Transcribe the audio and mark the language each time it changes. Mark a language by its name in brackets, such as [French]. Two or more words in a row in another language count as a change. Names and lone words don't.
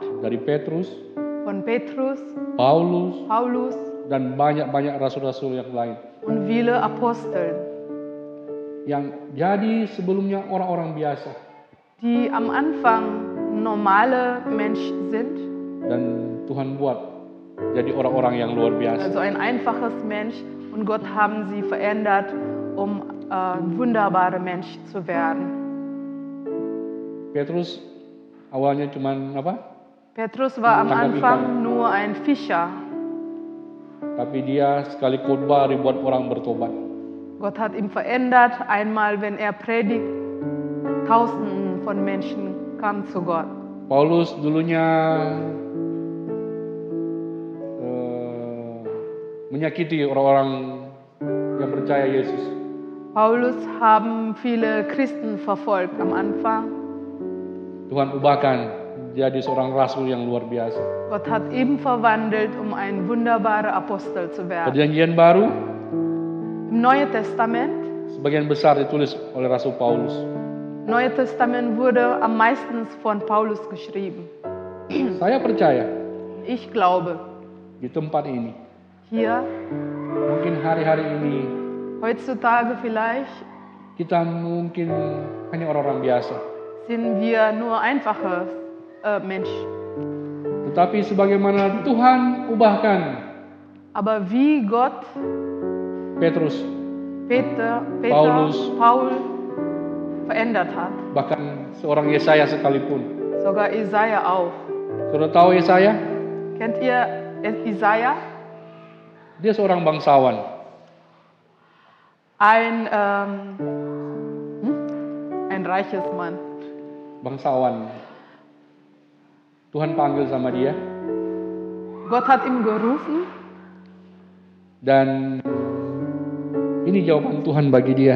[Indonesian] Dari Petrus, [German] von Petrus, [Indonesian] Paulus, [German] Paulus [Indonesian] dan banyak rasul-rasul yang lain. [German] und viele Apostel, [Indonesian] Yang jadi sebelumnya orang-orang biasa. [German] die am Anfang normale Menschen sind, [Indonesian] Dan Tuhan buat jadi orang-orang yang luar biasa. [German] also ein einfaches Mensch, und Gott haben sie verändert, um wunderbare Menschen zu werden. [Indonesian] Petrus awalnya cuman [German] Petrus war am [Indonesian] Tangkap [German] Anfang [Indonesian] ikan. [German] nur ein Fischer. [Indonesian] Tapi dia sekali khotbah ribuan orang bertobat. [German] Gott hat ihn verändert, einmal wenn er predigt, Tausenden von Menschen kamen zu Gott. [Indonesian] Paulus dulunya menyakiti orang-orang yang percaya Yesus. [German] Paulus haben viele Christen verfolgt am Anfang. [Indonesian] Tuhan ubahkan jadi seorang rasul yang luar biasa. [German] Gott hat ihn verwandelt, um ein wunderbarer Apostel zu werden. [Indonesian] Perjanjian baru [German] Im Neuen Testament, [Indonesian] sebagian besar ditulis oleh Rasul Paulus. [German] Neue Testament wurde am meisten von Paulus geschrieben. [Indonesian] Saya percaya [German] Ich glaube, [Indonesian] di tempat ini, [German] hier, [Indonesian] mungkin hari-hari ini [German] heutzutage vielleicht, [Indonesian] kita mungkin hanya orang-orang biasa. [German] sind wir nur einfache Menschen. [Indonesian] Tetapi sebagaimana Tuhan ubahkan [German] Aber wie Gott [Indonesian] Petrus, [German] Peter, [Indonesian] Paulus. [German] Paul verändert hat, [Indonesian] bahkan seorang Yesaya sekalipun. [German] sogar Isaiah auch. [Indonesian] Sudah tahu Yesaya? [German] Kennt ihr Isaiah? [Indonesian] Dia seorang bangsawan. [German] Ein reiches Mann. [Indonesian] Bangsawan. Tuhan panggil sama dia. [German] Gott hat ihn gerufen [Indonesian] Dan ini jawaban Tuhan bagi dia.